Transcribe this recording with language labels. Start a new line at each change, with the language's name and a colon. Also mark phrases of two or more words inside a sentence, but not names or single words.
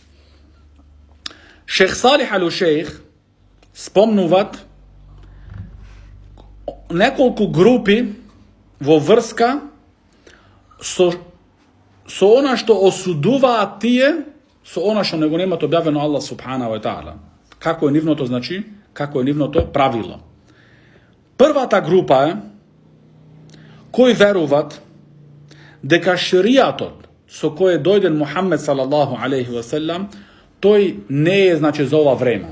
Macedonian: Шех Салих ал-Шейх спомнуват неколку групи во врска со она што осудуваат тие, со она што не го немат објавено
Arabic: الله سبحانه وتعالى.
Macedonian: Како е нивното, значи, како е нивното правило. Првата група е кои веруват дека шеријатот со кој е дојден Мухамед
Arabic: صلى الله عليه وسلم,
Macedonian: тој не е, значи, за ова време.